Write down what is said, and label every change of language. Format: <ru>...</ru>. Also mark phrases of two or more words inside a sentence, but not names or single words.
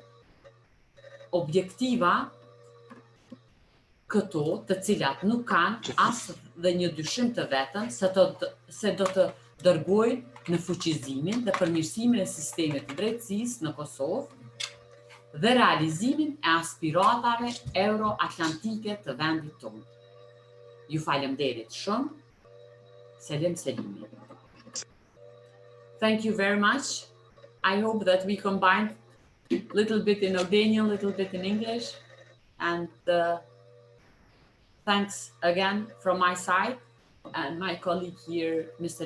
<sq>Objektiva këto të cilat nuk kanë as dhe një dyshim të vetëm se do të dërgojnë në fuqizimin dhe përmirësimin e sistemit të drejtësisë në Kosovë dhe realizimin e aspiratave euro-atlantike të vendit tonë. Ju falemnderit shumë. Selim Selimi.</sq> <en>Thank you very much. I hope that we combined a little bit in Albanian, a little bit in English. And thanks again from my side and my colleague here, Mr.</en>